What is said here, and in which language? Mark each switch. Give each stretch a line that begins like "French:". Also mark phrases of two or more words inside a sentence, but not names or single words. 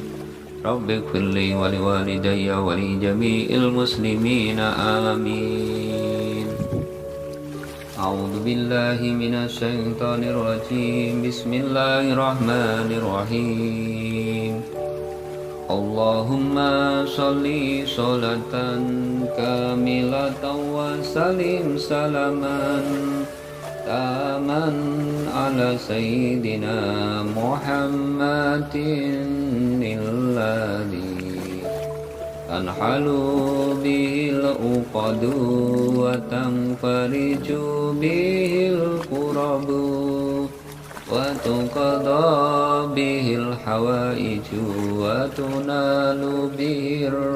Arabic: رب اغفر لي ولوالدي ولجميع المسلمين آمين. أعوذ بالله من الشيطان الرجيم. Bismillahirrahmanirrahim. اللهم صل صلاة كاملة وسلم سلاما تاما على سيدنا محمد الذي تنحل به العقد وتنفرج به الكرب وتقضى به الحوائج وتنال به